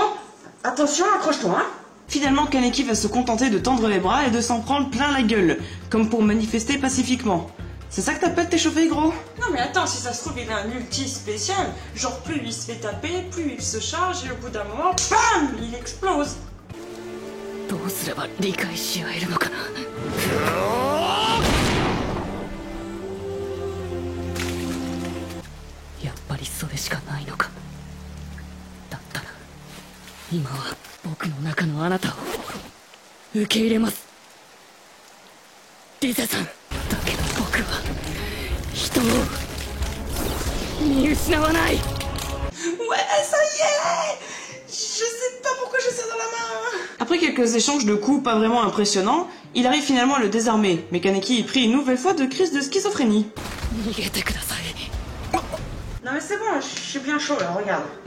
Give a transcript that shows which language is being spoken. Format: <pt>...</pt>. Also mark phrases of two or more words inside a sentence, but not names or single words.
<fr>Attention, accroche-toi, hein. Finalement, Kaneki va se contenter de tendre les bras et de s'en prendre plein la gueule, comme pour manifester pacifiquement. C'est ça que t'appelles t'échauffer, gros? Non mais attends, si ça se trouve, il a un ulti spécial. Genre, plus il se fait taper, plus il se charge, et au bout d'un moment, BAM! Il explose.</fr> <ja>どうすれば理解し合えるのかな。やっぱりそれしかないのか。だったら今は僕の中のあなたを受け入れます。リゼさん。だけど僕は人を見失わない。</ja> <fr>Ouais, ça y est! Je sais pas pourquoi j'ai ça dans la main. Après quelques échanges de coups pas vraiment impressionnants, il arrive finalement à le désarmer, mais Kaneki est pris une nouvelle fois de crise de schizophrénie. Non mais c'est bon, je suis bien chaud là, regarde.</fr>